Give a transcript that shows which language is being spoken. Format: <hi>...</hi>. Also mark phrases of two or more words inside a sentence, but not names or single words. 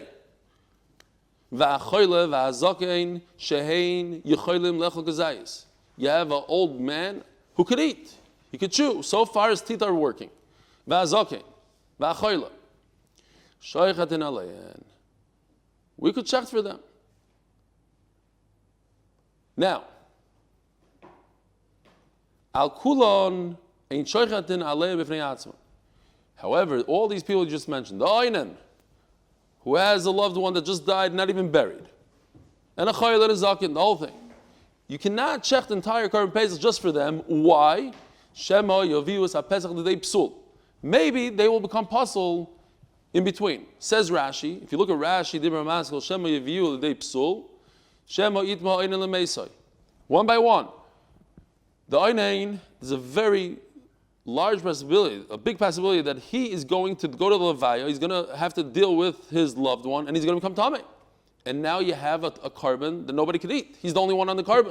<en>You have an old man who could eat, he could chew. So far his teeth are working. We could check for them. Now,</en> <he>על כולן אין שוחטין עליו בפני עצמו.</he> <en>However, all these people you just mentioned, the oinen, who has a loved one that just died, not even buried, and a chayil and a zakin, the whole thing, you cannot check the entire Korban Pesach just for them. Why?</en> <he>שמא יביאו הפסח לידי פסול.</he> <en>Maybe they will become puzzle in between. Says Rashi, if you look at Rashi,</en> <he>דברי משכיל, שמא יביאו לידי פסול, שמא יטמא אונן למתו.</he> <en>One by one. The Oinen, there's a very large possibility, a big possibility that he is going to go to the Levaya, he's going to have to deal with his loved one, and he's going to become Tameh. And now you have a carbon that nobody can eat. He's the only one on the carbon.</en>